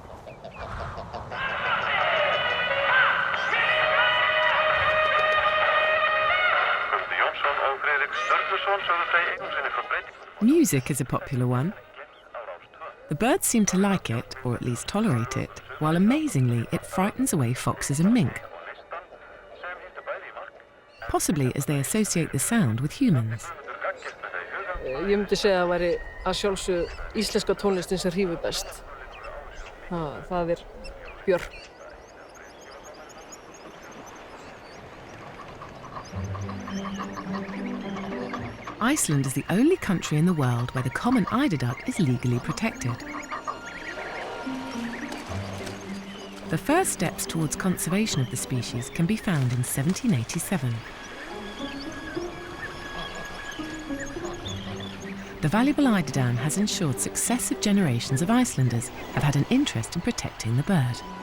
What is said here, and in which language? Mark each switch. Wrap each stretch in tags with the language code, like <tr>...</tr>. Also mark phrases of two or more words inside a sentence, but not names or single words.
<en>Music is a popular one. The birds seem to like it, or at least tolerate it, while amazingly it frightens away foxes and mink. Possibly as they associate the sound with humans.</en> <is>Ég myndi segja að það væri að sjálfsögðu íslenska tónlistin sem hrífur best. Það Björk.</is> <en>Iceland is the only country in the world where the common eider duck is legally protected. The first steps towards conservation of the species can be found in 1787. The valuable eiderdown has ensured successive generations of Icelanders have had an interest in protecting the bird.</en>